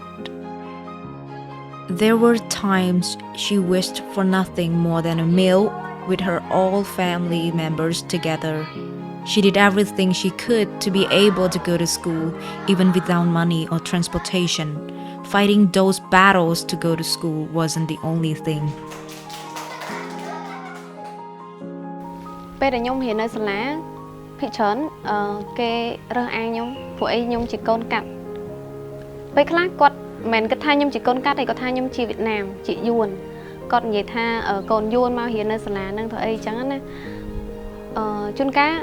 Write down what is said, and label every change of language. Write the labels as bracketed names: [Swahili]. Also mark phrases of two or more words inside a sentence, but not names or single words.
[English] There were times she wished for nothing more than a meal with her all family members together. She did everything she could to be able to go to school even without money or transportation. Fighting those battles to go to school wasn't the only thing. [Khmer] ពេលដែលខ្ញុំរៀននៅសាលាភាគច្រើនគេរើសអើងខ្ញុំព្រោះអីខ្ញុំជាកូនកាត់ពេលខ្លះគាត់មិនមែនគិតថាខ្ញុំជាកូនកាត់ទេគាត់ ថាខ្ញុំជាវៀតណាមជាយួនគាត់និយាយថាកូនយួនមករៀននៅសាលាហ្នឹងធ្វើអីចឹងណាជួនកាល